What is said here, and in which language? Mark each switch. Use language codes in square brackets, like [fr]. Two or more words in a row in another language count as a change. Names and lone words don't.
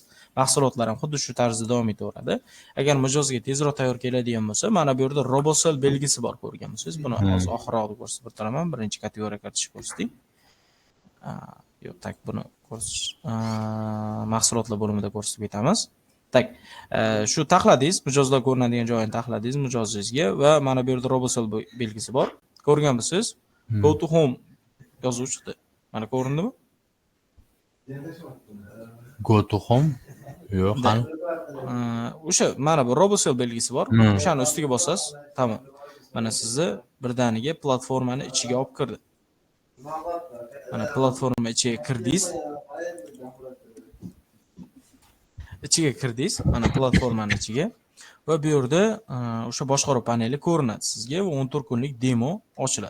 [uz] Mahsulotlar ham xuddi shu tarzda davom etaveradi. Agar mijozga tezroq tayyor keladigan bo'lsa, mana bu yerda Robosel belgisi bor, ko'rgan bo'lsangiz, buni hozir oxirroqda ko'rsatib o'tiraman. Birinchi kategoriya kiritishni ko'rsating. Yo'q, tak buni ko'rsatish mahsulotlar bo'limida ko'rsatib ketamiz. Tak, shu taxladingiz, mijozlar ko'rinadigan joyini taxladingiz mijozingizga va mana bu yerda Robosel belgisi bor. Ko'rgan bo'lsangiz, [en] go to home [uz] yozuv chiqdi. Mana ko'rindimi? [en] Go to home? [uz] Yo'q, qani? O'sha mana bu Robosel belgisi bor. O'shani ustiga bosasiz, tamom. Mana sizni birdaniga platformani ichiga olib kirdi. Mana platforma ichiga kirdingiz. Mana platformani ichiga va bu yerda o'sha boshqaruv paneli ko'rinadi sizga va 14 kunlik demo ochiladi.